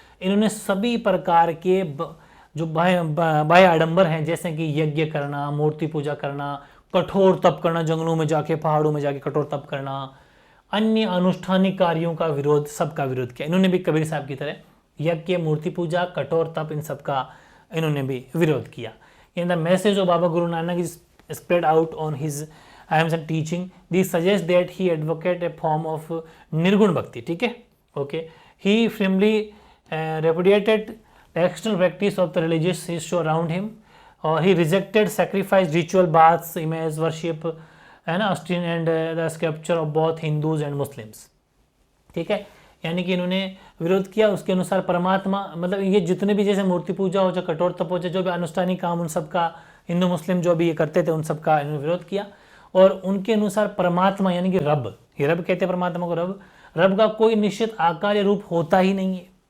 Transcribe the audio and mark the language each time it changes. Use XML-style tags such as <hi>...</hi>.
<hi>इन्होंने सभी प्रकार के जो बाह्य आडंबर हैं, जैसे कि यज्ञ करना, मूर्ति पूजा करना, कठोर तप करना, जंगलों में जाके, पहाड़ों में जाके कठोर तप करना, अन्य अनुष्ठानिक कार्यों का विरोध, सबका विरोध किया। इन्होंने भी कबीर साहब की तरह यज्ञ, मूर्ति पूजा, कठोर तप, इन सब का इन्होंने भी विरोध किया।</hi> <en>In the message of Baba Guru Nanak is spread out on his aims and teaching. These suggest that he advocate a form of nirgun bhakti.</en> <hi>ठीक है, okay.</hi> <en>He firmly repudiated the external practice of the religious issue around him. He rejected sacrifice, ritual, baths, image worship, and Austin and the sculpture of both Hindus and Muslims.</en> <hi>ठीक है, यानी कि इन्होंने विरोध किया। उसके अनुसार परमात्मा, मतलब ये जितने भी जैसे मूर्ति पूजा हो, जो कठोर तप हो, जो भी अनुष्ठानिक काम, उन सब का हिंदू मुस्लिम जो भी ये करते थे, उन सब का इन्होंने विरोध किया। और उनके अनुसार परमात्मा यानी कि रब, ये रब कहते हैं परमात्मा को, रब का कोई निश्चित आकार या रूप होता ही नहीं है।</hi>